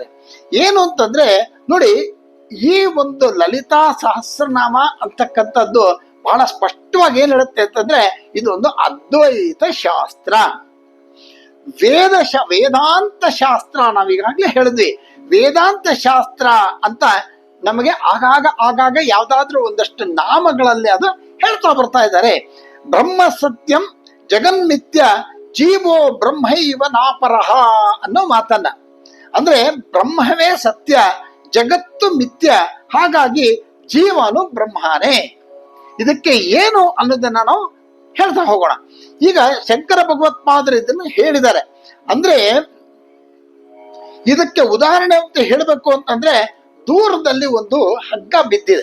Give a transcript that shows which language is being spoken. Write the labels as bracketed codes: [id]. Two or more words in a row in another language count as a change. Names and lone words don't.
[kn] ಏನು ಅಂತಂದ್ರೆ ನೋಡಿ, ಈ ಒಂದು ಲಲಿತಾ ಸಹಸ್ರನಾಮ ಅಂತಕ್ಕಂಥದ್ದು ಬಹಳ ಸ್ಪಷ್ಟವಾಗಿ ಏನ್ ಹೇಳುತ್ತೆ ಅಂತಂದ್ರೆ ಇದೊಂದು ಅದ್ವೈತ ಶಾಸ್ತ್ರ, ವೇದಾಂತ ಶಾಸ್ತ್ರ. ನಾವೀಗಾಗ್ಲೇ ಹೇಳಿದ್ವಿ, ವೇದಾಂತ ಶಾಸ್ತ್ರ ಅಂತ ನಮಗೆ ಆಗಾಗ ಯಾವ್ದಾದ್ರೂ ಒಂದಷ್ಟು ನಾಮಗಳಲ್ಲಿ ಅದು ಹೇಳ್ತಾ ಬರ್ತಾ ಇದ್ದಾರೆ. [sa] ಬ್ರಹ್ಮ ಸತ್ಯಂ ಜಗನ್ಮಿಥ್ಯ ಜೀವೋ ಬ್ರಹ್ಮೈವ ನಾಪರಹ [kn] ಅನ್ನೋ ಮಾತನ್ನ. ಅಂದ್ರೆ ಬ್ರಹ್ಮವೇ ಸತ್ಯ, ಜಗತ್ತು ಮಿಥ್ಯ, ಹಾಗಾಗಿ ಜೀವನು ಬ್ರಹ್ಮನೇ. ಇದಕ್ಕೆ ಏನು ಅನ್ನೋದನ್ನ ನಾವು ಹೇಳ್ತಾ ಹೋಗೋಣ. ಈಗ ಶಂಕರ ಭಗವತ್ಪಾದರು ಇದನ್ನು ಹೇಳಿದ್ದಾರೆ. ಅಂದ್ರೆ ಇದಕ್ಕೆ ಉದಾಹರಣೆ ಅಂತ ಹೇಳಬೇಕು ಅಂತಂದ್ರೆ, ದೂರದಲ್ಲಿ ಒಂದು ಹಗ್ಗ ಬಿದ್ದಿದೆ.